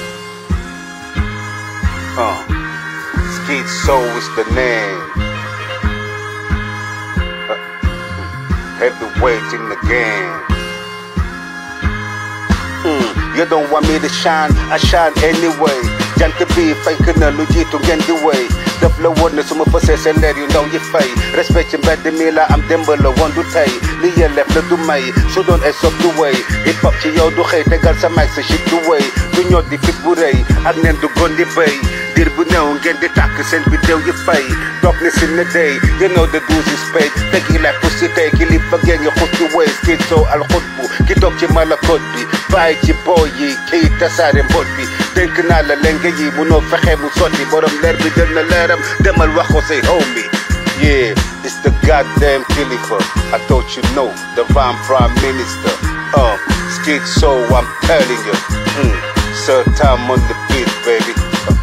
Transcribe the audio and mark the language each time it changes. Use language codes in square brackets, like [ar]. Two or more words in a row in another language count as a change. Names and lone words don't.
[en] Skeet Soul is the name. Heavyweight in the game. You don't want me to shine, I shine anyway. [wo] Jant bi fenk na lu jiitu ngeen di way. Daf la woon ne suma fësee seen leer yu ndaw yi fay. Respect ci mbedd mi la am démb la woon du tey. Li yelleef la du may, su doon ay sob du way. Hip hop ci yow du xëy tegal sa mic sa shit du way. Du ñor di fit bu rëy, ak neen du gon di béy. Dir bu néew ngeen di tàkk seen bidéew yi fay. [en] Darkness in the day, you know the dues is paid. [wo] Fekk yi lay pussy tey kilifa ngeen ñu xus di way. Skeet Soul al xutbu, ki toog ci malakot bi. Bàyyi ci booy yi, kii tasaare mbot bi. Dénk naa la lenge yi, munoo fexe mu sotti. Borom leer bi jël na leeram, demal wax ko say homie. [en] Yeah, it's the goddamn Khalifa. I thought you know, the Van Prime Minister. Skeet Soul, I'm telling you. Sir Tom on the beat, baby.